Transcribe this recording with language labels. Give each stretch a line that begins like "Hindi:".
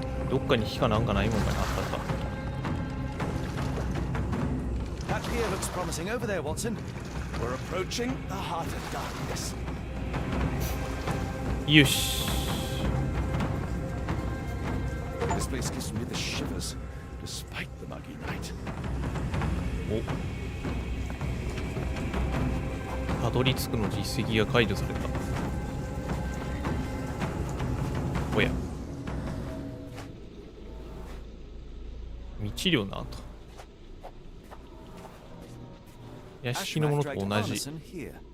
Japanese: どっかに火かなんかないもんかな。あったあっ
English: That pier looks promising over there, Watson. We're approaching the heart of darkness.
Japanese: た。よし。
English: This place gives me the shivers, despite the muggy night.
Japanese: お。たどり着くの実績が解除された。おや。未治療の跡。屋敷のものと同じ。